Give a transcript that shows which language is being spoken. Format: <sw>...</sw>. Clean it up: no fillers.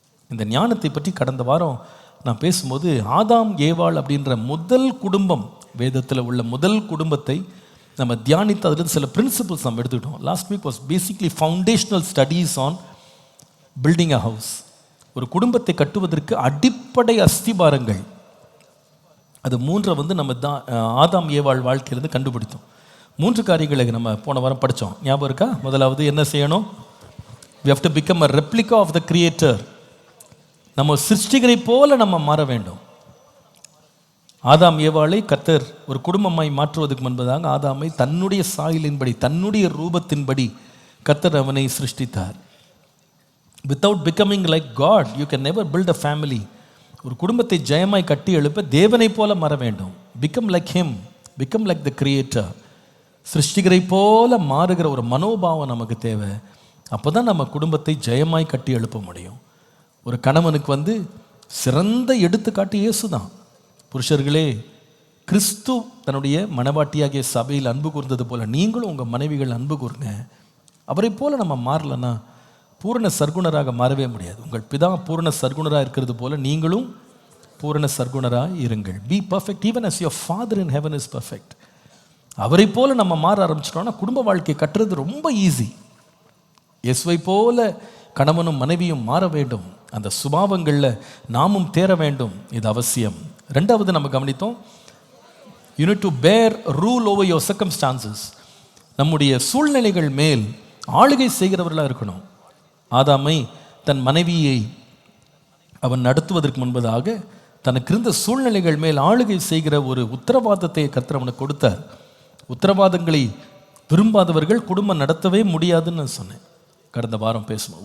<ta>இந்த ஞானத்தை பற்றி கடந்த வாரம் நான் பேசும்போது ஆதாம் ஏவாள் அப்படின்ற முதல் குடும்பம், வேதத்தில் உள்ள முதல் குடும்பத்தை நம்ம தியானித்து அதில் சில பிரின்சிபிள்ஸ் நம்ம எடுத்துக்கிட்டோம்.</ta> <en>Last week was basically foundational studies on building a house.</en> <ta>ஒரு குடும்பத்தை கட்டுவதற்கு அடிப்படை அஸ்திபாரங்கள், அது மூன்றை நம்ம ஆதாம் ஏவாள் வாழ்க்கையிலேருந்து கண்டுபிடித்தோம். 3 காரியங்களை நம்ம போன வாரம் படித்தோம். ஞாபகம் இருக்கா? முதலாவது என்ன செய்யணும்?</ta> <en>we have to become a replica of the creator.</en> <ta>நம்ம சிருஷ்டிகரை போல நம்ம மாற வேண்டும். ஆதாம் ஏவாளை கர்த்தர் ஒரு குடும்பமாய் மாற்றுவதற்கு முன்பதாக ஆதாமை தன்னுடைய சாயலின்படி, தன்னுடைய ரூபத்தின்படி கர்த்தர் அவனை சிருஷ்டித்தார்.</ta> <en>without becoming like God you can never build a family.</en> <ta>ஒரு குடும்பத்தை ஜெயமாய் கட்டி எழுப்ப தேவனை போல மாற வேண்டும்.</ta> <en>become like him, become like the creator.</en> <ta>சிருஷ்டிகரை போல மாறுகிற ஒரு மனோபாவம் நமக்கு தேவை. அப்போ தான் நம்ம குடும்பத்தை ஜெயமாய் கட்டி எழுப்ப முடியும். ஒரு கணவனுக்கு சிறந்த எடுத்துக்காட்டு இயேசு தான். புருஷர்களே, கிறிஸ்து தன்னுடைய மனவாட்டியாகிய சபையில் அன்பு கூர்ந்தது போல நீங்களும் உங்கள் மனைவிகள் அன்பு கூர்ங்க. அவரை போல நம்ம மாறலன்னா பூரண சர்க்குணராக மாறவே முடியாது. உங்கள் பிதா பூரண சர்க்குணராக இருக்கிறது போல நீங்களும் பூரண சர்க்குணராக இருங்கள்.</ta> <en>Be perfect even as your father in heaven is perfect.</en> <ta>அவரை போல நம்ம மாற ஆரம்பிச்சிட்டோம்னா குடும்ப வாழ்க்கை கட்டுறது ரொம்ப ஈஸி. இயேசுவை போல கணவனும் மனைவியும் மாற வேண்டும். அந்த சுபாவங்களில் நாமும் தேர வேண்டும். இது அவசியம். 2வது நம்ம கவனித்தோம்,</ta> <en>you need to bear rule over your circumstances.</en> <ta>நம்முடைய சூழ்நிலைகள் மேல் ஆளுகை செய்கிறவர்களாக இருக்கணும். ஆதாமை தன் மனைவியை அவன் நடத்துவதற்கு முன்பதாக தனக்கு இருந்த சூழ்நிலைகள் மேல் ஆளுகை செய்கிற ஒரு உத்தரவாதத்தை கர்த்தர் அவனுக்கு கொடுத்தார். உத்தரவாதங்களை விரும்பாதவர்கள் குடும்பம் நடத்தவே முடியாதுன்னு நான் சொன்னேன். கடந்த வாரம் பேசுவோம்.</ta>